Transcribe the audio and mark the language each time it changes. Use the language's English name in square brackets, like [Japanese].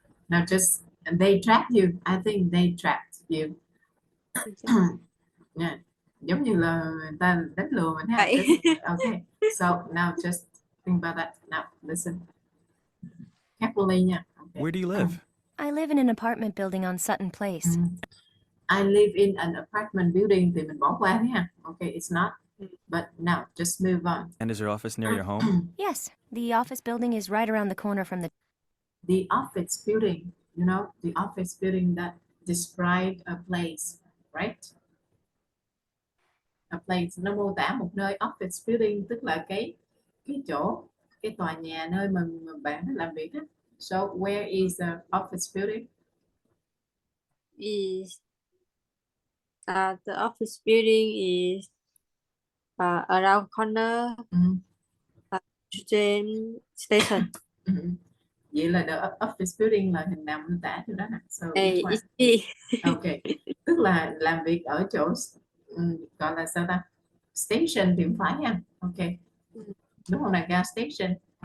[English] no, just they trapped you. I think they trapped you. Yeah. [Vietnamese] Giống như là người ta đánh lừa mình ha. Vậy. [English] Okay. So now just think about that. Now listen carefully nha. Okay. Where do you live? I live in an apartment building on Sutton Place. I live in an apartment building [Vietnamese] thì mình bỏ qua đi ha. [English] Okay, it's not. But now just move on. And is your office near your home? Yes, the office building is right around the corner from The office building, you know, the office building that described a place, right? A place [Vietnamese] nó mô tả một nơi. Office building tức là cái chỗ, cái tòa nhà nơi mà bạn làm việc á. [English] So where is the office building? Is the office building is around corner train station. [Vietnamese] Vậy là the office building là hình nào mô tả cho đó nè. [English] So A which one? is B. [Vietnamese] Okay, tức là làm việc ở chỗ gọi là sao ta? Station thì không phải ha. Okay. đúng không, là gas station.